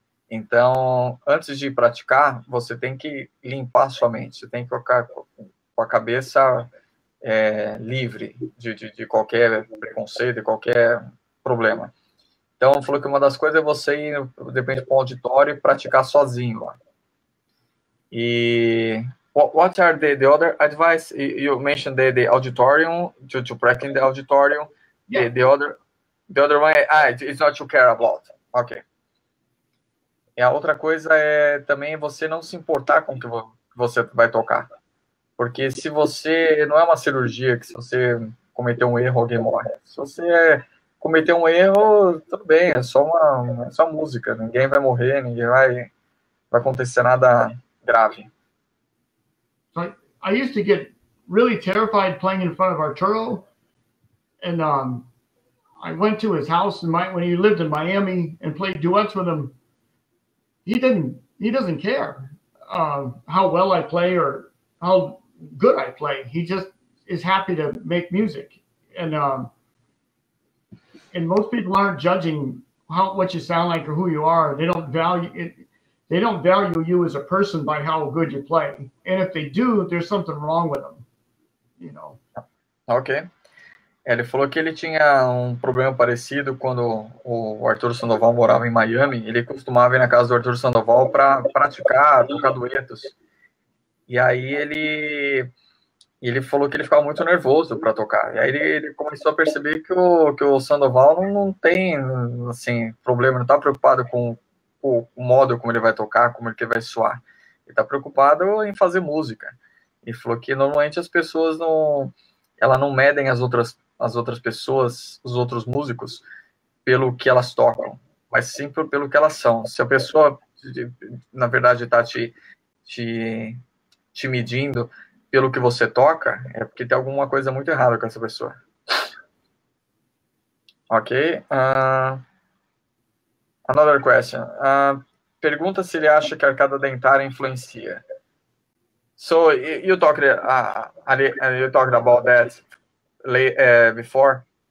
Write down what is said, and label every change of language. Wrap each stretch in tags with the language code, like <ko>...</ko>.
<pt>Então, antes de praticar, você tem que limpar sua mente, você tem que colocar com a cabeça livre de qualquer preconceito, de qualquer problema. Então, falou que uma das coisas é você ir, de repente, para um auditório e praticar sozinho lá. E</pt> <en>what are the other advice? You mentioned the auditorium, to practice in the auditorium. Yeah. The other one, it's not to care about. Ok.</en> <pt>E a outra coisa é também você não se importar com o que você vai tocar. Porque se você... Não é uma cirurgia que se você cometer um erro, alguém morre. Se você cometer um erro, tudo bem, é só música. Ninguém vai morrer, ninguém vai acontecer nada grave.</pt> <en>So I used to get really terrified playing in front of Arturo. And I went to his house when he lived in Miami and played duets with him. He doesn't care how well I play or how good I play. He just is happy to make music. And most people aren't judging what you sound like or who you are. They don't value it. They don't value you as a person by how good you play. And if they do, there's something wrong with them, you know. Ok.</en> <pt>Ele falou que ele tinha um problema parecido quando o Arthur Sandoval morava em Miami. Ele costumava ir na casa do Arthur Sandoval para praticar, tocar duetos. E aí ele falou que ele ficava muito nervoso para tocar. E aí ele começou a perceber que o Sandoval não tem assim, problema, não está preocupado com o modo como ele vai tocar, como ele vai soar. Ele está preocupado em fazer música. E falou que normalmente as pessoas não medem as outras pessoas, os outros músicos, pelo que elas tocam, mas sim pelo que elas são. Se a pessoa, na verdade, está te medindo pelo que você toca, é porque tem alguma coisa muito errada com essa pessoa.</pt> <en>Ok. Another question.</en> <pt>Pergunta se ele acha que a arcada dentária influencia.</pt> <en>So you talked about that before.</en>